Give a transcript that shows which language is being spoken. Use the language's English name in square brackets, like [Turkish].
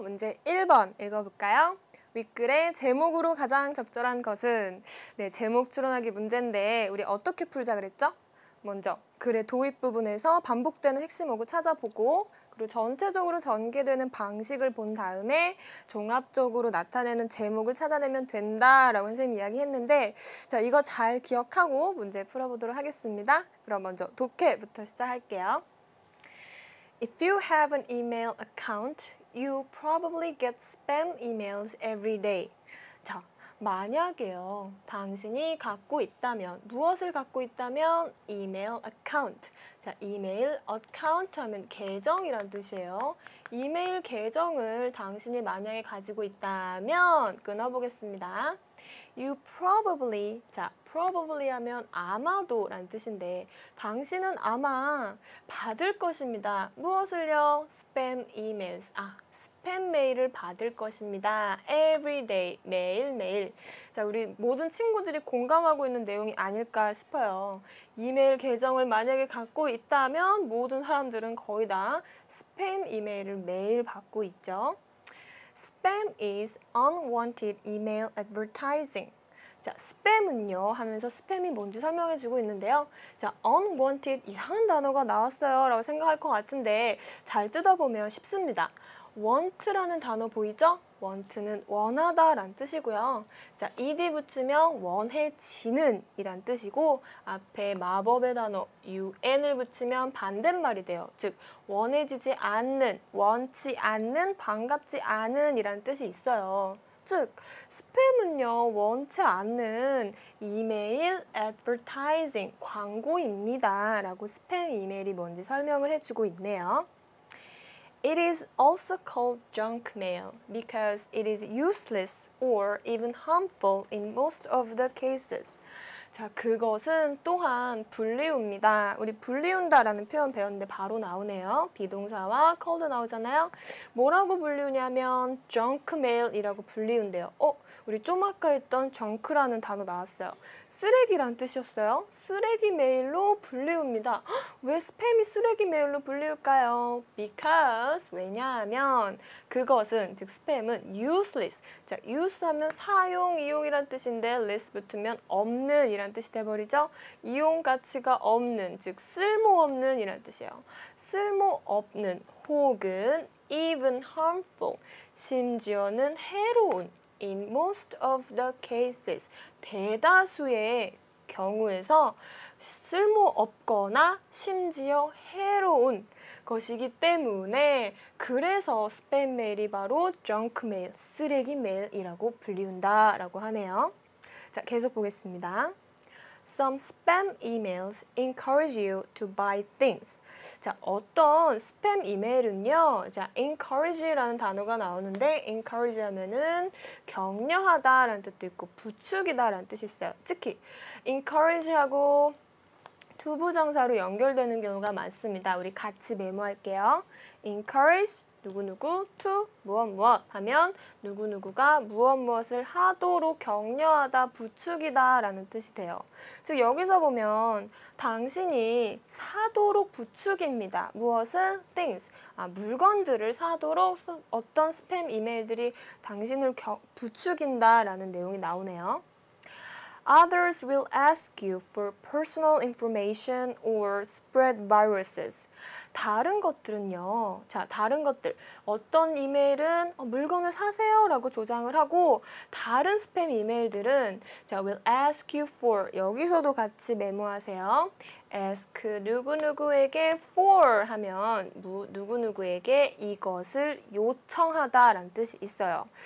[Korean] 문제 1번 읽어볼까요? 윗글의 제목으로 가장 적절한 것은 네, 제목 추론하기 문제인데 우리 어떻게 풀자 그랬죠? 먼저 글의 도입 부분에서 반복되는 핵심어구 찾아보고 그리고 전체적으로 전개되는 방식을 본 다음에 종합적으로 나타내는 제목을 찾아내면 된다라고 선생님이 이야기했는데 자, 이거 잘 기억하고 문제 풀어보도록 하겠습니다. 그럼 먼저 독해부터 시작할게요. [English] If you have an email account, you probably get spam emails every day. [Korean] 자, 만약에요, 당신이 갖고 있다면, 무엇을 갖고 있다면? 이메일 어카운트. 자, 이메일 어카운트 하면 계정이란 뜻이에요. 이메일 계정을 당신이 만약에 가지고 있다면 끊어보겠습니다. [English] You probably, [Korean] 자, probably 하면 아마도 라는 뜻인데 당신은 아마 받을 것입니다. 무엇을요? [English] spam emails. [Korean] 스팸 메일을 받을 것입니다. [English] Every day, [Korean] 매일매일. 자, 우리 모든 친구들이 공감하고 있는 내용이 아닐까 싶어요. 이메일 계정을 만약에 갖고 있다면 모든 사람들은 거의 다 스팸 이메일을 매일 받고 있죠. [English] Spam is unwanted email advertising. [Korean] 자, 스팸은요 하면서 스팸이 뭔지 설명해주고 있는데요. 자, unwanted 이상한 단어가 나왔어요 라고 생각할 것 같은데 잘 뜯어보면 쉽습니다. want라는 단어 보이죠? want는 원하다 란 뜻이고요. 자, ed 붙이면 원해지는 이란 뜻이고 앞에 마법의 단어 un을 붙이면 반대말이 돼요. 즉 원해지지 않는, 원치 않는, 반갑지 않은 이란 뜻이 있어요. 즉 스팸은요 원치 않는 이메일 advertising 광고입니다 라고 스팸 이메일이 뭔지 설명을 해주고 있네요. [English] It is also called junk mail because it is useless or even harmful in most of the cases. [Korean] 자, 그것은 또한 불리웁니다. 우리 불리운다라는 표현 배웠는데 바로 나오네요. 비동사와 called 나오잖아요. 뭐라고 불리우냐면 junk mail이라고 불리운대요. 우리 좀 아까 했던 junk라는 단어 나왔어요. 쓰레기란 뜻이었어요. 쓰레기 메일로 불리웁니다. 왜 스팸이 쓰레기 메일로 불리울까요? Because, 왜냐하면 그것은, 즉 스팸은 useless. 자, use 하면 사용, 이용이란 뜻인데 less 붙으면 없는 이란 뜻이 돼버리죠. 이용 가치가 없는, 즉 쓸모없는 이란 뜻이에요. 쓸모없는 혹은 [English] even harmful, [Korean] 심지어는 해로운 [English] in most of the cases, [Korean] 대다수의 경우에서 쓸모없거나 심지어 해로운 것이기 때문에 그래서 스팸 메일이 바로 junk mail, 쓰레기 메일이라고 불리운다라고 하네요. 자, 계속 보겠습니다. [English] Some spam emails encourage you to buy things. [Korean] 자, 어떤 스팸 이메일은요, 자, encourage라는 단어가 나오는데, encourage 하면은 격려하다라는 뜻도 있고, 부추기다라는 뜻이 있어요. 특히 encourage하고 투부정사로 연결되는 경우가 많습니다. 우리 같이 메모할게요. encourage 누구누구 to 무엇 하면 누구누구가 무엇을 하도록 격려하다, 부추기다 라는 뜻이 돼요. 즉 여기서 보면 당신이 사도록 부추깁니다. 무엇을? things. 물건들을 사도록 어떤 스팸 이메일들이 당신을 부추긴다 라는 내용이 나오네요. [English] Others will ask you for personal information or spread viruses. [Korean] 다른 것들은요. 자, 다른 것들. 어떤 이메일은 물건을 사세요 라고 조장을 하고 다른 스팸 이메일들은 자, [English] will ask you for. [Korean] 여기서도 같이 메모하세요. ask 누구누구에게 for 하면 누구누구에게 이것을 요청하다 라는 뜻이 있어요.